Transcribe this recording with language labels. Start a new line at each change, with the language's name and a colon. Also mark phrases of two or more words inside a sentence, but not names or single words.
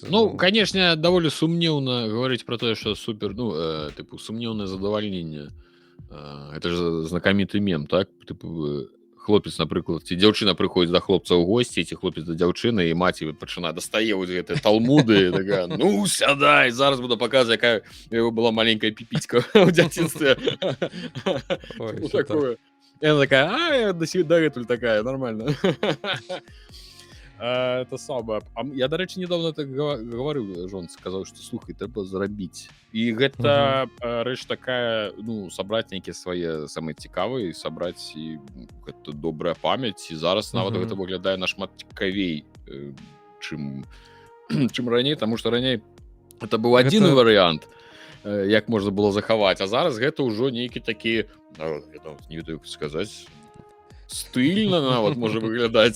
Russian: Ну, конечно,
Belarusian: даволі сумнеўна гаварыць пра тое, што супер, тыпу, сумнеўнае задавальненне.
Russian: Это ж
Belarusian: знакаміты мем, так? Тыпу, хлопец, напрыклад, ці дзяўчына прыходзіць да хлопца ў госці, ці хлопец да дзяўчыны, і маці пачынае дастае вось гэтыя талмуды, такая, ну, сядай, зараз буду паказваць, якая яго была маленькая піпіцька ў дзяцінстве. Такое.
Russian: И она такая, дагэтуль такая, нормально. Это самое.
Ukrainian: Я, до речі, недавно так говорив, Жон сказав, що слухай, треба зробити.
Belarusian: І гэта рэч такая, ну, сабраць нейкія свае самыя цікавыя, сабраць і гэта добрая памяць, і зараз нават гэта выглядае нашмат цікавей, чым раней, таму што раней это быў адзіны варыянт, як можна было захаваць, а зараз гэта ўжо нейкі такі, не ведаю, як сказаць, стыльна нават можа выглядаць.